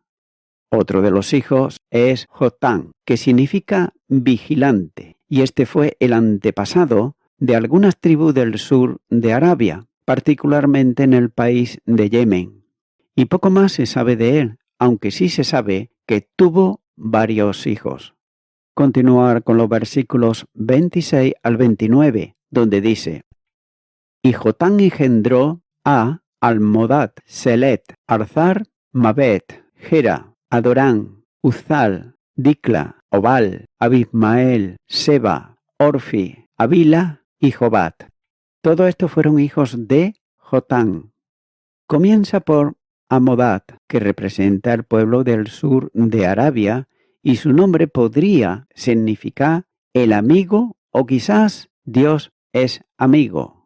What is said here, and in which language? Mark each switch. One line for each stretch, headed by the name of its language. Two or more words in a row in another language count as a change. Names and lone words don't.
Spanish: Otro de los hijos es Jotán, que significa vigilante, y este fue el antepasado de algunas tribus del sur de Arabia, particularmente en el país de Yemen. Y poco más se sabe de él, aunque sí se sabe que tuvo varios hijos. Continuar con los versículos 26 al 29, donde dice: Y Jotán engendró a Almodad, Selet, Arzar, Mabet, Gera, Adorán, Uzal, Dicla, Obal, Abismael, Seba, Orfi, Avila y Jobat. Todos estos fueron hijos de Jotán. Comienza por Amodad, que representa el pueblo del sur de Arabia, y su nombre podría significar el amigo o quizás Dios es amigo.